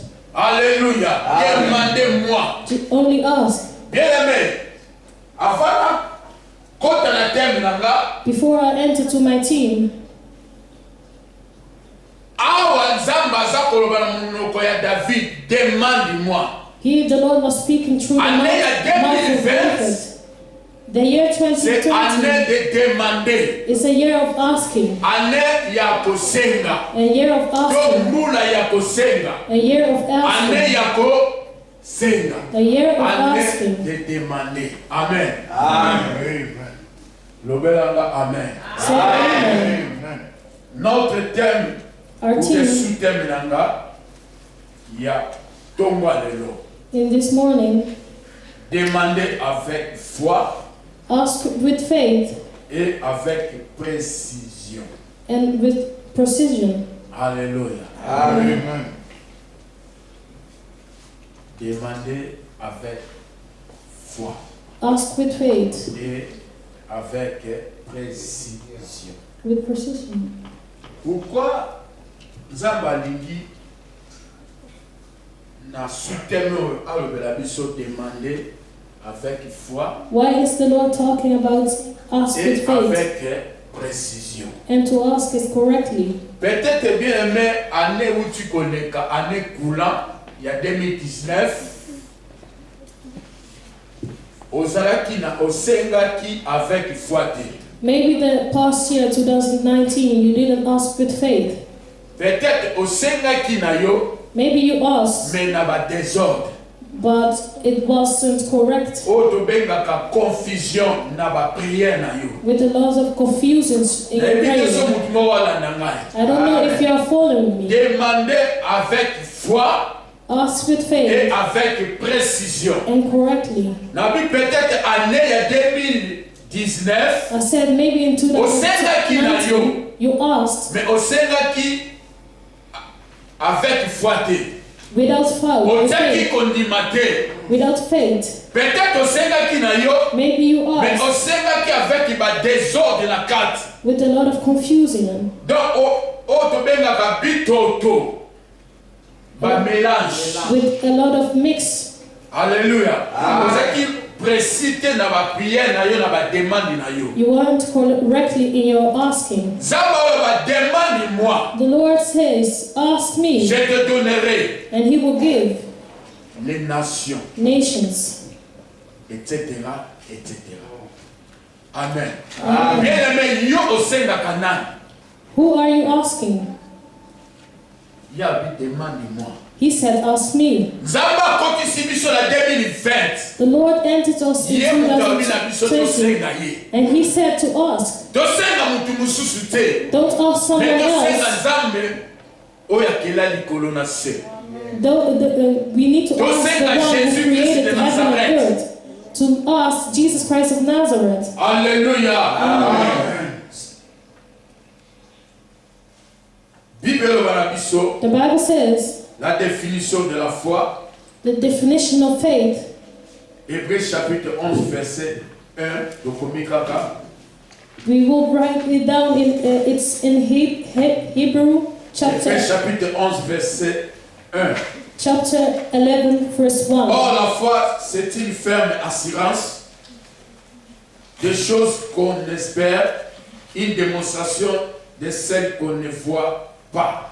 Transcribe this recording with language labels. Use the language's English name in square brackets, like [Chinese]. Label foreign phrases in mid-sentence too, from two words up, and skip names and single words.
[French] Alléluia. Demandez-moi. [English] Only us. [French] Bien-aimé, avant quand on a terminé là, [English] Before I enter to my team, [Lingala] awa nzamba za koloba na monoko ya David, [French] demande-moi. [English] here the Lord was speaking through the [Lingala] Année ya [English] mouth of 2020. David. The year [French] C'est année 2020 de demander. [English] is a year of asking, [Lingala] Année ya kosenga. [English] a year of asking, [Lingala] Tombula ya kosenga. [English] a year of [Lingala] Année [English] asking, [Lingala] ya kosenga. [English] a year of [Lingala] Année [English] asking. [French] de demander. Amen. Amen. [Lingala] Lobelanga amen. [English] Say amen. [French] Notre thème, [English] Our [French] ou [English] team [Lingala] sous-thème nanga, ya tongwa lelo. [English] in this morning, [French] Demander avec foi [English] ask with faith [French] et avec précision. [English] and with precision. [French] Alléluia. [English] Amen. [French] Demander avec foi [English] Ask with faith, [French] et avec précision. [English] with precision. [Lingala] Pourquoi Nzamba lingi na sous-thème alobela biso [French] demander avec foi [English] Why is the Lord talking about ask with [French] et [English] faith [French] avec précision? [English] and to ask it correctly? [French] Peut-être bien aimé année où tu connais année coulant, il y a 2019. [Lingala] Ozalaki na osengaki [French] avec foi [Lingala] te. [English] Maybe the past year, 2019, you didn't ask with faith. [Lingala] Peut-être osengaki na yo [English] Maybe you asked, [Lingala] mais na ba désordre. [English] but it wasn't correct. [Lingala] O to bengaka confusion na ba prière na yo. [English] With a lot of confusion in your [French] Et puis so [English] prayer. [Lingala] mutu mo wala na ngai. [English] I don't know if you are following me. [French] Demandez avec foi [English] Ask with [French] et [English] faith [French] avec précision. [English] and correctly. [Lingala] Na bi peut-être année ya 2019 [English] I said maybe in [Lingala] Osengaki na yo. [English] 2019, you asked [Lingala] mais osengaki [French] avec foi [Lingala] te. [English] without [Lingala] Otaki [English] faith. [Lingala] kondima te. [English] Without faith. [Lingala] Peut-être osengaki na yo [English] Maybe you [French] mais [English] asked [Lingala] osengaki avec ba désordre na kati. [English] with a lot of confusion. [Lingala] Donc o to bengaka bitoto. Ba mélange. [English] With a lot of mix. [French] Alléluia. [Lingala] Ozaki précité na ba prière na yo na ba demande na yo. [English] You weren't correctly in your asking. [Lingala] Zamba oyo ba demande moi. [English] The Lord says, ask [French] Je [English] me, [French] te donnerai [English] and He will give [French] les nations, [English] nations. [French] etc., etc. Amen. Bien aimé, [Lingala] yo osengaka nani? [English] Who are you asking? [Lingala] Ya bi [French] demande-moi. [English] He said, ask me. [Lingala] Nzamba akotisi biso na 2020. [English] The Lord entered us in [Lingala] Ye mutu abi na biso [English] 2020, [Lingala] tosenga ye. [English] and He said to ask, [Lingala] Tosenga mutu mususu te. [English] don't ask someone [Lingala] Mais tosenga [English] else. [Lingala] Nzambe oyo akela likolo na se. [English] We need to ask the [Lingala] Tosenga [English] one who [French] Jésus [English] created [French] Christ de [English] heaven and [French] Nazareth. [English] earth. To ask Jesus Christ of Nazareth. [Lingala] Alléluia. Amen. Bible wana biso [English] The Bible says [French] la définition de la foi. [English] the definition of faith. [French] Hébreux chapitre 11 verset 1 Dokomikaka. [English] We will write it down in it's in Hebrew [French] Hébreux [English] chapter [French] chapitre 11 verset 1. [English] 11 verse 1. [French] Or la foi c'est une ferme assurance des choses qu'on espère, une démonstration de celles qu'on ne voit pas.